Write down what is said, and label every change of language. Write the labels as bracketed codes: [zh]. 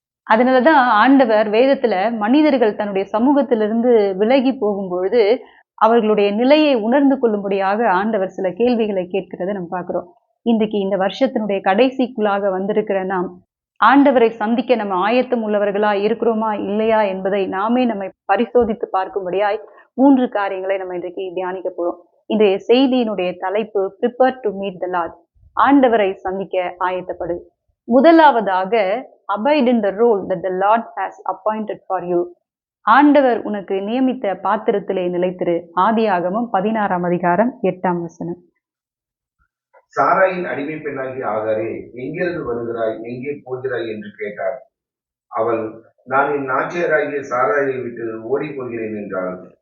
[ta] அதனாலதான் ஆண்டவர் வேதத்துல மனிதர்கள் தன்னுடைய சமூகத்திலிருந்து விலகி போகும்பொழுது அவர்களுடைய நிலையை உணர்ந்து கொள்ளும்படியாக ஆண்டவர் சில கேள்விகளை கேட்கிறதை நம்ம பார்க்கிறோம். இன்றைக்கு இந்த வருஷத்தினுடைய கடைசிக்குள்ளாக வந்திருக்கிற நாம் ஆண்டவரை சந்திக்க நம்ம ஆயத்தம் உள்ளவர்களா இருக்கிறோமா இல்லையா என்பதை நாமே நம்மை பரிசோதித்து பார்க்கும்படியாய் 3 காரியங்களை நம்ம இன்றைக்கு தியானிக்க போறோம். இன்றைய செய்தியினுடைய தலைப்பு [en] prepare to meet the Lord. [ta] ஆண்டவரை சந்திக்க ஆயத்தப்படு. முதலாவதாக [en] abide in the role that the Lord has appointed for you. [ta] ஆண்டவர் உனக்கு நியமித்த பாத்திரத்திலே நிலைத்திரு. ஆதியாகமம் 16ஆம் அதிகாரம் 8ஆம் வசனம். சாராயின் அடிமை பெண்ணாகிய ஆகாரே, எங்கிருந்து வருகிறாய், எங்கே போகிறாய் என்று கேட்டார். அவள், நான் என் நாச்சியராகிய சாராயை விட்டு ஓடி போகிறேன் என்றாள்.